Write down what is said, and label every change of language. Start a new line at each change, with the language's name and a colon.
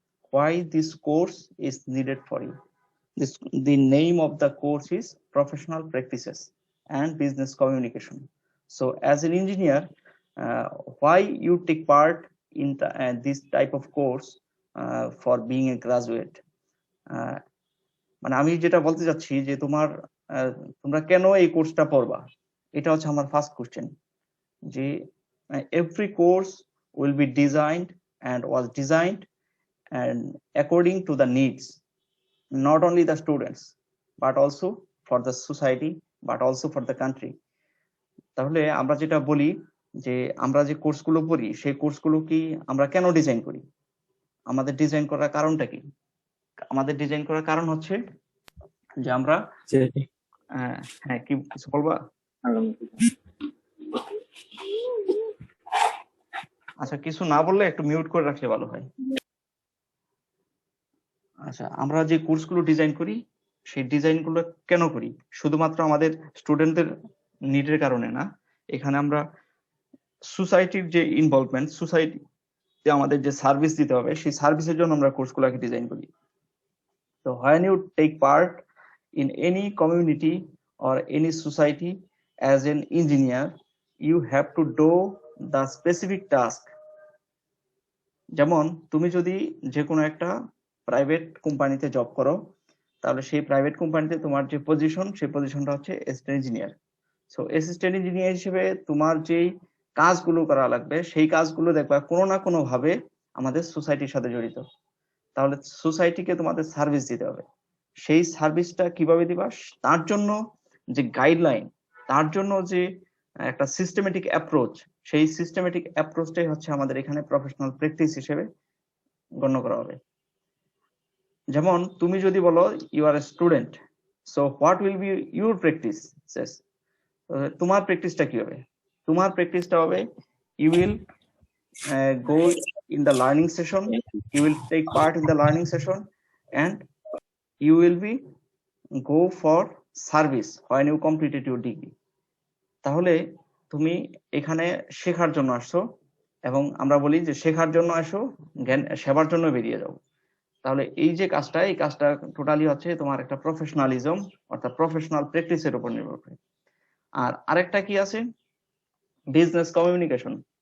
English: Why this course is needed for you. The name of the course is Professional Practices and Business Communication. So as an engineer, why you take part in this type of course for being a graduate?
Bangla: মানে আমি যেটা বলতে চাচ্ছি যে তোমরা কেন এই কোর্সটা পড়বা, এটা হচ্ছে আমার ফার্স্ট কোশ্চেন।
English: যে every course will be designed and was designed and according to the needs, not only the students but also for the society but also for the country.
Bangla: তাহলে আমরা যেটা বলি যে আমরা যে কোর্সগুলো পড়ি সেই কোর্সগুলো কি আমরা কেন ডিজাইন করি, আমাদের ডিজাইন করার কারণটা কি? আমাদের ডিজাইন করার কারণ হচ্ছে যে আমরা হ্যাঁ কি কিছু বলবা? আচ্ছা, কিছু না বললে একটু মিউট করে রাখলে ভালো হয়। আচ্ছা, আমরা যে কোর্সগুলো ডিজাইন করি সেই ডিজাইনগুলো কেন করি? শুধুমাত্র আমাদের স্টুডেন্টদের নিডের কারণে না, এখানে আমরা সোসাইটির যে ইনভলভমেন্ট, সোসাইটি আমাদের যে সার্ভিস দিতে হবে সেই সার্ভিসের জন্য আমরা কোর্সগুলোকে ডিজাইন করি।
English: So when you take part in any community or any society as an engineer, you have to do the specific task.
Bangla: যেমন তুমি যদি যে কোনো একটা প্রাইভেট কোম্পানিতে জব করো, তাহলে সেই প্রাইভেট কোম্পানিতে তোমার যে পজিশন, সেই পজিশনটা হচ্ছে assistant engineer. So assistant engineer হিসেবে তোমার যেই কাজগুলো করা লাগবে সেই কাজগুলো দেখবা কোনো না কোনো ভাবে আমাদের সোসাইটির সাথে জড়িত। তাহলে সোসাইটিকে তোমাদের সার্ভিস দিতে হবে। সেই সার্ভিসটা কিভাবে দিবা, তার জন্য যে গাইডলাইন, তার জন্য যে একটা সিস্টেমেটিক অ্যাপ্রোচ, সেই সিস্টেমেটিক অ্যাপ্রোচটাই হচ্ছে আমাদের এখানে প্রফেশনাল প্র্যাকটিস হিসেবে গণ্য করা হবে। যেমন তুমি যদি বলো
English: You are a student, so what will be your practice?
Bangla: তোমার প্র্যাকটিসটা কি হবে? তোমার প্র্যাকটিসটা হবে
English: You will go in the learning session, you will take part in the learning session, and you will be go for service when you completed your degree.
Bangla: তাহলে তুমি এখানে শেখার জন্য আসছো, এবং আমরা বলি যে শেখার জন্য আসো, জ্ঞান সেবার জন্য বেরিয়ে যাও। তাহলে এই যে কাজটা, এই কাজটা টোটালি হচ্ছে তোমার একটা প্রফেশনালিজম অর্থাৎ প্রফেশনাল প্র্যাকটিসের উপর নির্ভর করে। আর আরেকটা কি আছে, বিজনেস কমিউনিকেশন।